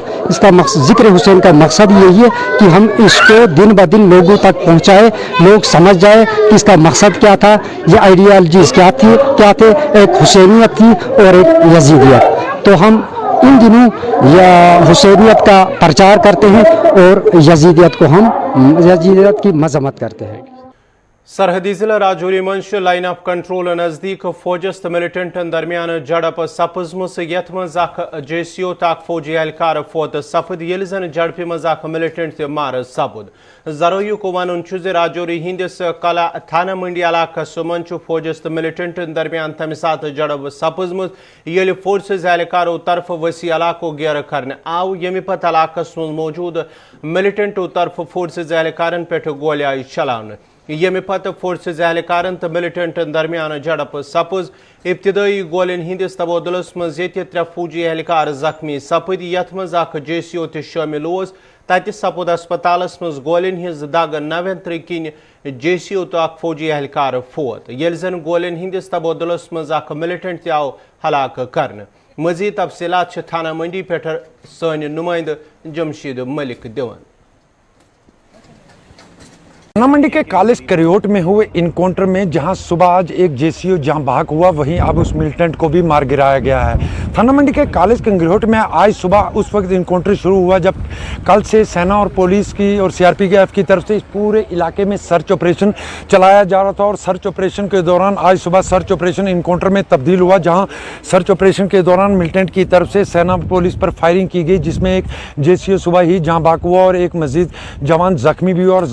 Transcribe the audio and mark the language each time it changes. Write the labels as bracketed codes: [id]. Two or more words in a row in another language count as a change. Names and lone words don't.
[ur] اس کا ذکر حسین کا مقصد یہی ہے کہ ہم اس کو دن بہ دن لوگوں تک پہنچائے، لوگ سمجھ جائے کہ اس کا مقصد کیا تھا، یہ آئیڈیالوجیز کیا تھے، ایک حسینیت تھی اور ایک یزیدیت۔ تو ہم ان دنوں حسینیت کا پرچار کرتے ہیں اور یزیدیت کی مذمت کرتے ہیں۔ [ks] سرحدی ضلع راجوری منش لائن آف کنٹرول نزدیک فوجس تو ملٹنٹن درمیان جڑپ سپزم یت مز اخ جے سی او تو فوجی اہلکار فوت سپد یل زن جڑپہ مز اخ ملٹنٹ تہ مار سپد۔ ذرائع کو ون راجوری ہندس کلا تھانہ منڈی علاقہ من فوجس تو ملٹنٹن درمیان تمہ سات جڑپ سپزم یل فورسز اہلکاروں طرف وسیع علاقوں گیر کرنے آو، یمہ پتہ علاقہ من موجود ملٹنٹوں طرف فورسز اہلکارن پہ گولی آئی چلانے۔ ییٚمہِ پتہٕ فورسز اہلکارن تہٕ ملٹنٹن درمیان جھڑپ سپز ابتدائی گولین ہندس تبادلس مز ییٚتہِ 3 فوجی اہلکار زخمی سپد یتھ مز اکھ JCO تہِ شٲمِل اوس تتہِ سپُد ہسپتالس مز گولین ہٕنٛز دگ نوینترٕ کِنۍ JCO تہٕ اکھ فوجی اہلکار فوت ییٚلہِ زن گولین ہندس تبادلس مز اکھ ملٹنٹ تہِ آو ہلاک کرنہٕ مزید تفصیلات چھِ تھانہ منڈی پٮ۪ٹھ سٲنۍ نمائندٕ جمشید ملک دِوان [ur] تھانہ منڈی کے کالج کریوٹ میں ہوئے انکاؤنٹر میں جہاں صبح آج ایک JCO جہاں بھاگ ہوا وہیں اب اس ملٹنٹ کو بھی مار گرایا گیا ہے تھانہ منڈی کے کالج کنگریوٹ میں آج صبح اس وقت انکاؤنٹر شروع ہوا جب کل سے سینا اور پولیس کی اور CRPF کی طرف سے اس پورے علاقے میں [en] search operation [ur] چلایا جا رہا تھا اور [en] search operation [ur] کے دوران آج صبح [en] search operation encounter [ur] میں تبدیل ہوا جہاں [en] search operation [ur] کے دوران ملٹنٹ کی طرف سے سینا پولیس پر فائرنگ کی گئی جس میں ایک JCO صبح ہی جہاں بھاگ ہوا اور ایک مزید جوان زخمی بھی ہوا اور